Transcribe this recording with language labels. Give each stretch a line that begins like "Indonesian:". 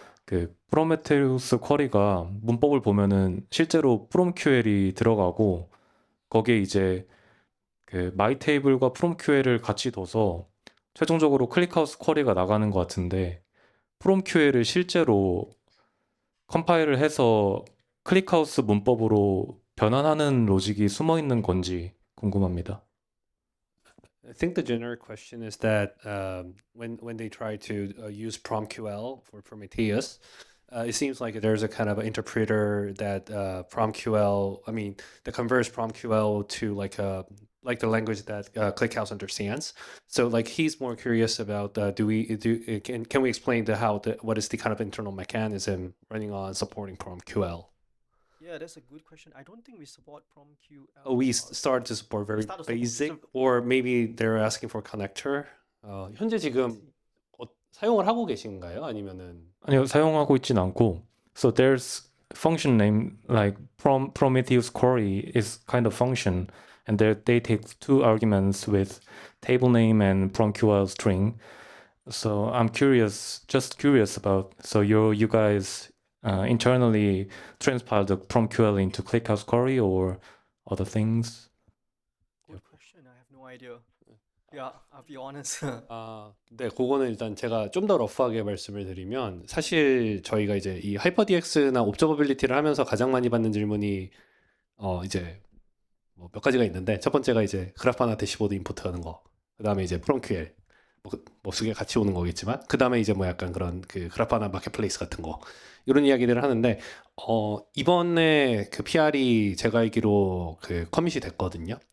Korean: 그 프로메테우스 쿼리가 문법을 보면은 실제로 프롬QL이 들어가고 거기에 이제 그 마이테이블과 프롬QL을 같이 둬서 최종적으로 클릭하우스 쿼리가 나가는 것 같은데 프롬QL을 실제로 컴파일을 해서 클릭하우스 문법으로 변환하는 로직이 숨어 있는 건지 궁금합니다.
English: I think the generic question is that when they try to use PromQL for Prometheus, it seems like there's a kind of an interpreter that PromQL, I mean, that converts PromQL to like the language that ClickHouse understands. So like he's more curious about can we explain what is the kind of internal mechanism running on supporting PromQL? Yeah, that's a good question. I don't think we support PromQL. We started to support very basic, or maybe they're asking for connector.
Korean: 현재 지금 사용을 하고 계신가요? 아니면은 아니요, 사용하고 있진 않고.
English: So there's function name like Prometheus query is kind of function, and they take two arguments with table name and PromQL string. So I'm just curious about. So you guys internally transpile the PromQL into ClickHouse query or other things? Good question. I have no idea. Yeah, I'll be honest.
Korean: 네, 그거는 일단 제가 좀 더 러프하게 말씀을 드리면 사실 저희가 이제 이 하이퍼DX나 옵저버빌리티를 하면서 가장 많이 받는 질문이 이제 뭐 몇 가지가 있는데 첫 번째가 이제 그래파나 대시보드 임포트하는 거, 그다음에 이제 프롬QL 뭐 수게 같이 오는 거겠지만 그다음에 이제 뭐 약간 그런 그 그래파나 마켓플레이스 같은 거 이런 이야기들을 하는데 이번에 그 PR이 제가 알기로 그 커밋이 됐거든요.